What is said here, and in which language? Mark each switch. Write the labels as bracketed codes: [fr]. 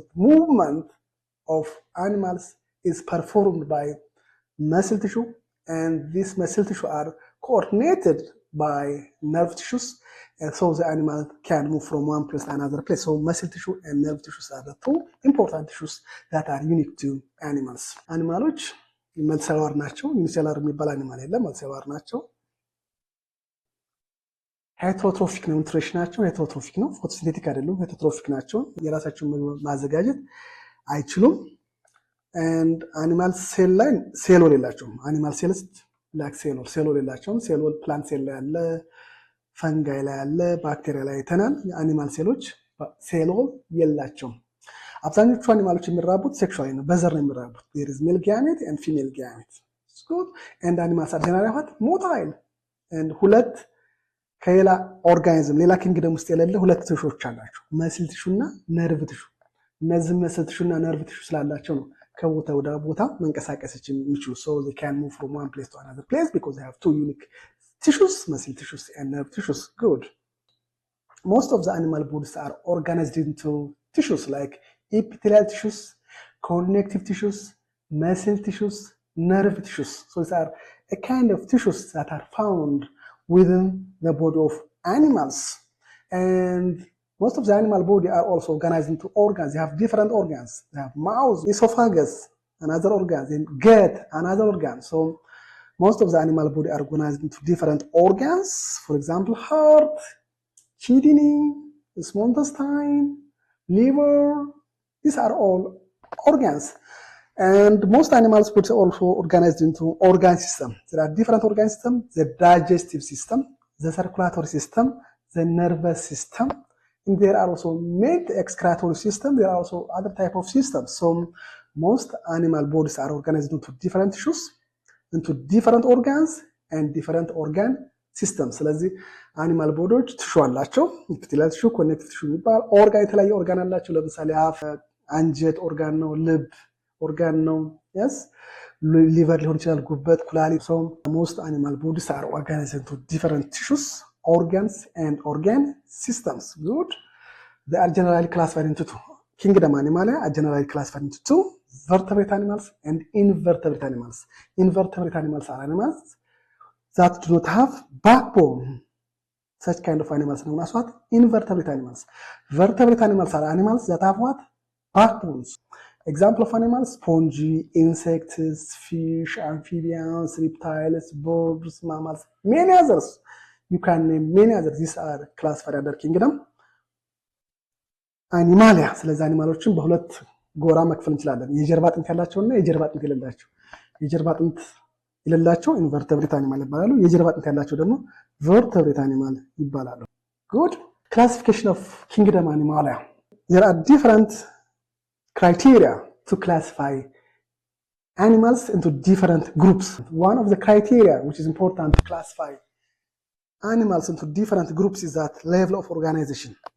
[en] So movement of animals is performed by muscle tissue, and these muscle tissue are coordinated by nerve tissues, and so the animal can move from one place to another place. So muscle tissue and nerve tissues are the two important tissues that are unique to animals. [am] animaloች መልቲሰሉላር ናቸው። ዩኒሴሉላር የሚባል አኒማል የለም፣ መልቲሰሉላር ናቸው። ሄትሮትሮፊክ ነው ኒውትሪሽናቸው፣ ሄትሮትሮፊክ ነው። ፎቶሲንቴቲክ አይደሉም፣ ሄትሮትሮፊክ ናቸው። የራሳቸውን ማዘጋጀት አይችሉም። and animal cell line cell የላቸውም። animal cells like cell የላቸውም። cell plant cell ላይ አለ፣ ፈንጋይ ላይ አለ፣ ባክቴሪያ ላይ አይተናል። የአኒማል ሴሎች ሴል የላቸውም። አብዛኞቹ አኒማሎች የሚራቡት ሴክሹዋሊ ነው፣ በዘር ነው የሚራቡት። [en] there is male gamete and female gamete. It's good. and animals are generally what? motile. [am] and ሁለት ከሌላ ኦርጋኒዝም ሌላ ኪንግደም ውስጥ የሌለ ሁለት ቲሹዎች አላቸው፣ መስል ቲሹና ነርቭ ቲሹ። እነዚህ መስል ቲሹና ነርቭ ቲሹ ስላላቸው ነው ከቦታ ወደ ቦታ መንቀሳቀስ የሚችሉ። [en] so they can move from one place to another place because they have two unique tissues, muscle tissues and nerve tissues. Good. Most of the animal bodies are organized into tissues like epithelial tissues, connective tissues, muscle tissues, nerve tissues. So these are a kind of tissues that are found within the body of animals. And most of the animal body are also organized into organs. They have different organs. They have mouth, esophagus, another organ, and gut, another organ. So most of the animal body are organized into different organs. For example, heart, kidney, small intestine, liver. These are all organs. And most animals body are also organized into organ system. There are different organ systems: the digestive system, the circulatory system, the nervous system. And there are also many excretory system. There are also other type of systems. So most animal bodies are organized into different tissues, into different organs and different organ systems. [am] ስለዚህ አኒማል ቦዲዎች ቲሹ አላቸው። ኢፒቴሊያል ቲሹ፣ ኮኔክቲቭ ቲሹ የሚባል ኦርጋን፣ የተለያየ ኦርጋን አላቸው። ለምሳሌ አፍ አንጀት ኦርጋን ነው፣ ልብ ኦርጋን ነው። yes liver ሊሆን ይችላል፣ ጉበት፣ ኩላሊት። [en] so most animal bodies are organized into different tissues, organs and organ systems. Good. They are generally classified into two. Kingdom Animalia are generally classified into two. vertebrate animals and invertebrate animals. Invertebrate animals are animals that do not have backbone. Such kind of animals known as what? Invertebrate animals. Vertebrate animals are animals that have what? Backbones. Example of animals: spongy, insects, fish, amphibians, reptiles, birds, mammals, many others. You can name many others. These are classified under kingdom Animalia. [am] ስለዚህ አኒማሎችን በሁለት ጎራ መክፈል እንችላለን። የጀርባ አጥንት ያላቸውና የጀርባ አጥንት የሌላቸው። የጀርባ አጥንት የሌላቸው ኢንቨርተብሬት አኒማል ይባላሉ። የጀርባ አጥንት ያላቸው ደግሞ vertebrate animal ይባላሉ። Good. [en] Classification of kingdom Animalia. There are different criteria to classify animals into different groups. One of the criteria which is important to classify animals into different groups is that level of organization.